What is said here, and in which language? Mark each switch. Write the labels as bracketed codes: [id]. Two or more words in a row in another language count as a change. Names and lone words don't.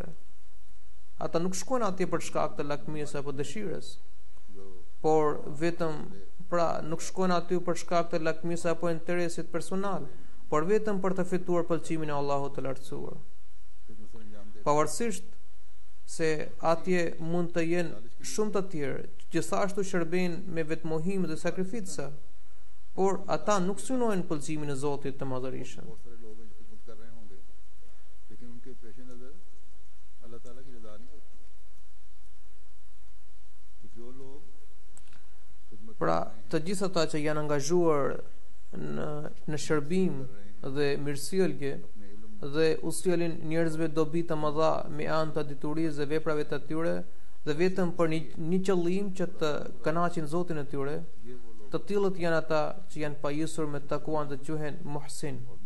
[sq] Ata nuk shkojnë atje për shkak të lakmisë apo dëshirës, por vetëm nuk shkojnë aty për shkak të lakmisë apo interesit personal, por vetëm për të fituar pëlqimin e Allahut të lartësuar. Pavarësisht se atje mund të jenë shumë të tjerë, gjithashtu shërbejnë me vetmohim dhe sakrifica, por ata nuk synojnë pëlqimin e Zotit të Madhërisht. [ur] بہت سارے لوگ ہیں جو خدمت کر رہے ہوں گے لیکن ان کے پیش نظر اللہ تعالیٰ کی رضا نہیں ہوتی. تو جو لوگ خدمت [sq] Pra, të gjithë ata që janë angazhuar në shërbim dhe mirësjellje dhe usjellin njerëzve dobi të mëdha me anë të diturisë dhe veprave të tyre dhe vetëm për një qëllim që të kënaqin Zotin e tyre, të tillët janë ata që janë pajisur me takuan dhe quhen muhsin.